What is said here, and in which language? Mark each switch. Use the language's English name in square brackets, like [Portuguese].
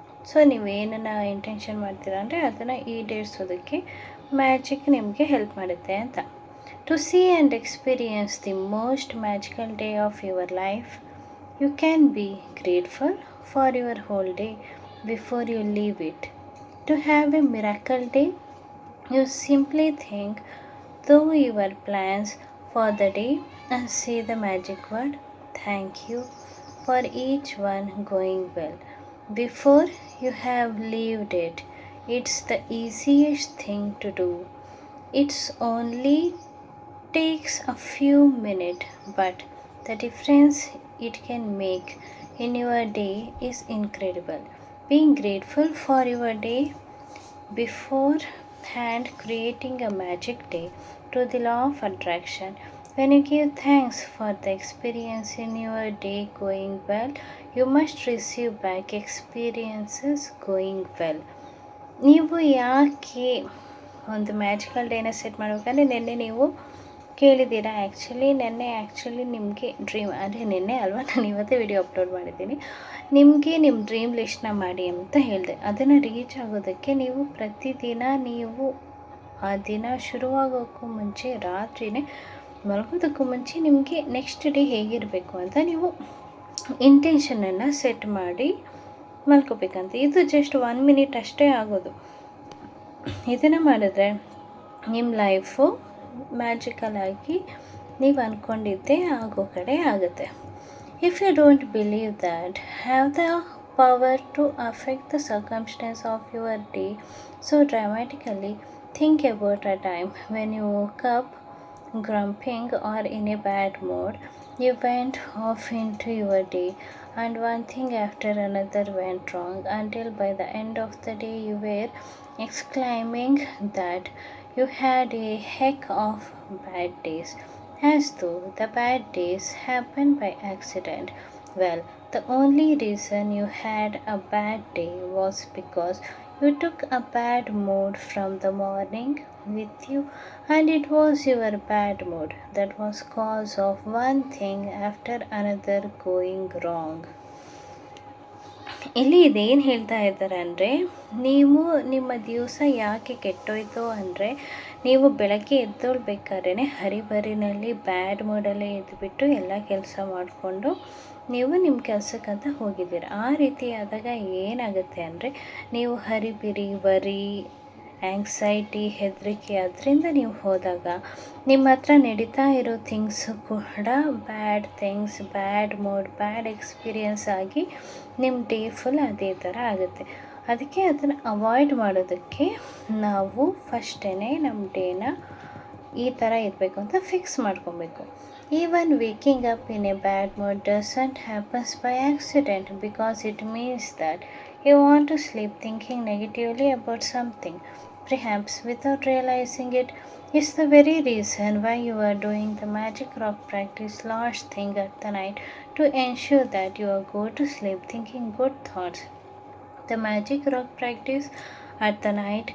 [Kannada] So ನೀವೇನನ್ನು intention ಮಾಡ್ತೀರಾ ಅಂದರೆ ಅದನ್ನು ಈಡೇರಿಸೋದಕ್ಕೆ ಮ್ಯಾಜಿಕ್ ನಿಮಗೆ ಹೆಲ್ಪ್ ಮಾಡುತ್ತೆ ಅಂತ. [English] To see and experience the most magical day of your life, you can be grateful for your whole day before you leave it. To have a miracle day, you simply think through your plans for the day and say the magic word thank you for each one going well before you have lived it. It's the easiest thing to do. It's only takes a few minutes, but the difference it can make in your day is incredible. Being grateful for your day beforehand creating a magic day to the law of attraction. When you give thanks for the experience in your day going well, you must receive back experiences going well. [Kannada] ನೀವು ಯಾಕೆ ಒಂದು magical ಡೇನ set ಮಾಡಬೇಕಂದ್ರೆ, ನಿನ್ನೆ ನೀವು ಕೇಳಿದ್ದೀರಾ. ನಿನ್ನೆ ನಿಮಗೆ dream ಅಂದರೆ ನಿನ್ನೆ ಅಲ್ವಾ, ನಾನು ಇವತ್ತೇ ವಿಡಿಯೋ ಅಪ್ಲೋಡ್ ಮಾಡಿದ್ದೀನಿ. ನಿಮಗೆ ನಿಮ್ಮ ಡ್ರೀಮ್ ಲಿಸ್ಟ್ನ ಮಾಡಿ ಅಂತ ಹೇಳಿದೆ. ಅದನ್ನು ರೀಚ್ ಆಗೋದಕ್ಕೆ ನೀವು ಪ್ರತಿದಿನ ಆ ದಿನ ಶುರುವಾಗೋಕ್ಕೂ ಮುಂಚೆ, ರಾತ್ರಿಯೇ ಮಲಗೋದಕ್ಕೂ ಮುಂಚೆ ನಿಮಗೆ ನೆಕ್ಸ್ಟ್ ಡೇ ಹೇಗಿರಬೇಕು ಅಂತ ನೀವು ಇಂಟೆನ್ಷನನ್ನು ಸೆಟ್ ಮಾಡಿ ಮಲ್ಕೋಬೇಕಂತ. ಇದು ಜಸ್ಟ್ 1 ಮಿನಿಟ್ ಅಷ್ಟೇ ಆಗೋದು. ಇದನ್ನು ಮಾಡಿದ್ರೆ ನಿಮ್ಮ ಲೈಫು ಮ್ಯಾಜಿಕಲ್ ಆಗಿ ನೀವು ಅಂದ್ಕೊಂಡಿದ್ದೇ ಆಗೋ ಕಡೆ ಆಗುತ್ತೆ. [English] If you don't believe that, have the power to affect the circumstance of your day so dramatically, think about a time when you woke up grumping or in a bad mood. You went off into your day and one thing after another went wrong until by the end of the day you were exclaiming that you had a heck of bad days, as though the bad days happened by accident. Well, the only reason you had a bad day was because you took a bad mood from the morning with you, and it was your bad mood that was cause of one thing after another going wrong. [Kannada] ಇಲ್ಲಿ ಇದೇನು ಹೇಳ್ತಾ ಇದ್ದಾರೆ ಅಂದರೆ, ನೀವು ನಿಮ್ಮ ದಿವಸ ಯಾಕೆ ಕೆಟ್ಟೋಯ್ತು ಅಂದರೆ, ನೀವು ಬೆಳಗ್ಗೆ ಎದ್ದೊಳ್ಬೇಕಾದ್ರೆ ಹರಿಬರಿನಲ್ಲಿ ಬ್ಯಾಡ್ ಮೂಡಲ್ಲೇ ಎದ್ದುಬಿಟ್ಟು ಎಲ್ಲ ಕೆಲಸ ಮಾಡಿಕೊಂಡು ನೀವು ನಿಮ್ಮ ಕೆಲಸಕ್ಕಂತ ಹೋಗಿದ್ದೀರ. ಆ ರೀತಿ ಆದಾಗ ಏನಾಗುತ್ತೆ ಅಂದರೆ, ನೀವು ಹರಿಬಿರಿ, ವರಿ, ಆ್ಯಂಗ್ಸೈಟಿ, ಹೆದರಿಕೆ ಅದರಿಂದ ನೀವು ಹೋದಾಗ ನಿಮ್ಮ ಹತ್ರ ನಡೀತಾ ಇರೋ ಥಿಂಗ್ಸು ಕೂಡ ಬ್ಯಾಡ್ ಥಿಂಗ್ಸ್, ಬ್ಯಾಡ್ ಮೂಡ್, ಬ್ಯಾಡ್ ಎಕ್ಸ್ಪೀರಿಯನ್ಸ್ ಆಗಿ ನಿಮ್ಮ ಡೇ ಫುಲ್ ಅದೇ ಥರ ಆಗುತ್ತೆ. ಅದಕ್ಕೆ ಅದನ್ನು ಅವಾಯ್ಡ್ ಮಾಡೋದಕ್ಕೆ ನಾವು ಫಸ್ಟೇ ನಮ್ಮ ಡೇನ ಈ ಥರ ಇರಬೇಕು ಅಂತ ಫಿಕ್ಸ್ ಮಾಡ್ಕೊಬೇಕು. [English] Even waking up in a bad mood doesn't happen by accident, because it means that you want to sleep thinking negatively about something, perhaps without realizing it. It's the very reason why you are doing the magic rock practice last thing at the night, to ensure that you go to sleep thinking good thoughts. The magic rock practice at the night.